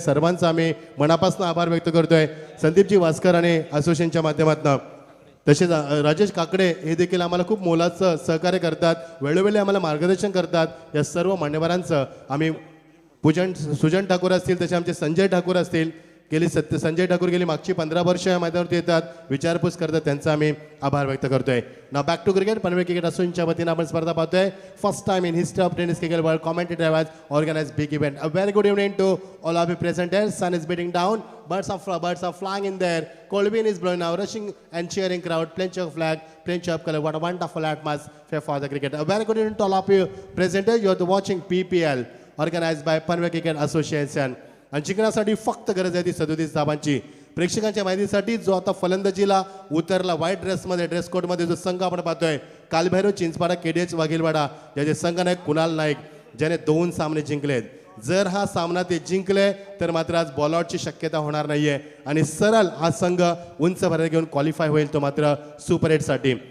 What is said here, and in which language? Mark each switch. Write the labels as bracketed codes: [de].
[mr] सर्वांचा आम्ही मनापासून आभार व्यक्त करतोय. संदीपजी वास्कर आणि असोसिएशनच्या माध्यमातून तसेच राजेश काकडे हे देखील आम्हाला खूप मोलाचं सहकार्य करतात, वेळोवेळी आम्हाला मार्गदर्शन करतात. या सर्व मान्यवरांचं आम्ही सुजन ठाकूर असतील तसे आमचे संजय ठाकूर असतील संजय ठाकूर गेली मागची 15 वर्ष या मैदानावरती येतात, विचारपूस करतात, त्यांचा आम्ही आभार व्यक्त करतोय. नाव back to cricket. Panvel cricket असोसिएशनच्या वतीनं आपण स्पर्धा पाहतोय. [en] First time in history of tennis cricket world commentator has organised big event. A very good evening to all of you presenters. Sun is beating down. Birds are flying in there. Cold wind is blowing now. Rushing and cheering crowd. Plenty of flag, plenty of color. What a wonderful atmosphere for the cricket. A very good evening to all of you presenters. You are watching PPL organized by Panvel Cricket Association. [mr] आणि जिंकण्यासाठी फक्त गरज आहे ती 37 धावांची. प्रेक्षकांच्या माहितीसाठी जो आता फलंदाजीला उतरला व्हाईट ड्रेसमध्ये ड्रेस कोडमध्ये जो संघ आपण पाहतोय कालभैरव चिंचपाडा KDH वाघेलवाडा ज्याचे संघ नायक कुणाल नाईक ज्याने 2 सामने जिंकलेत. जर हा सामना ते जिंकले तर मात्र आज बॉलआउटची शक्यता होणार नाहीये आणि सरळ हा संघ उंच भरारी घेऊन क्वालिफाय होईल तो मात्र सुपर एटसाठी.